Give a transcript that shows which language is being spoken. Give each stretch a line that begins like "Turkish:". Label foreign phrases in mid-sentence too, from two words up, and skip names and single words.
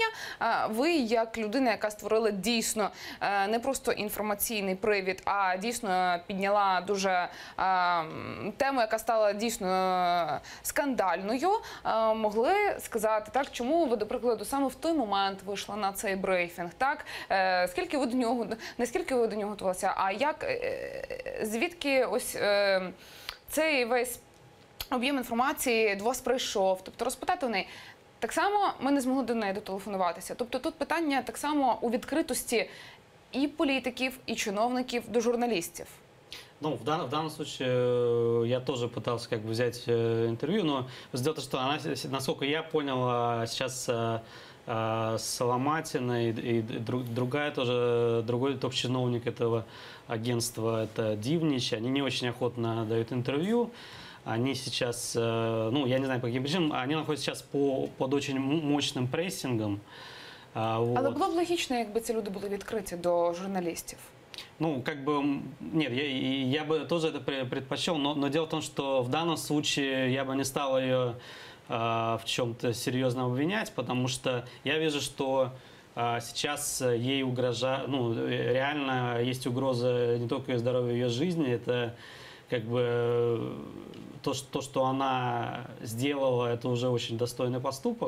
Ukrainian: Ви, як людина, яка створила дійсно не просто інформаційний привід, а дійсно підняла дуже тему, яка стала дійсно скандальною, могли сказати, так, чому ви, до прикладу, саме в той момент вийшли на цей брифінг, так, скільки ви до нього, наскільки ви до нього готувалися, а як, звідки ось цей весь об'єм інформації до вас прийшов, тобто розпитати в неї. Так само ми не змогли до неї дотелефонуватися. Тобто тут питання так само у відкритості
Russian: и политиков, и чиновников до журналистов. Ну, в данном случае я тоже пытался как бы взять интервью, но дело в том, что она, насколько я понял, сейчас Соломатина и другой топ-чиновник этого агентства, это Дивнич, они не очень охотно дают интервью. Они сейчас, ну, я не знаю по каким причинам, они находятся сейчас под очень мощным прессингом.
Ukrainian: Але було б логічно, якби ці люди були відкриті до журналістів.
Russian: Ну, как бы, нет, я бы тоже это предпочел, но дело в том, что в данном случае я бы не стал ее в чем-то серьезно обвинять, потому что я вижу, что сейчас ей угрожает, ну, реально есть угроза не только ее здоровью, ее жизни, это как бы то, что она сделала, это уже очень достойный поступок.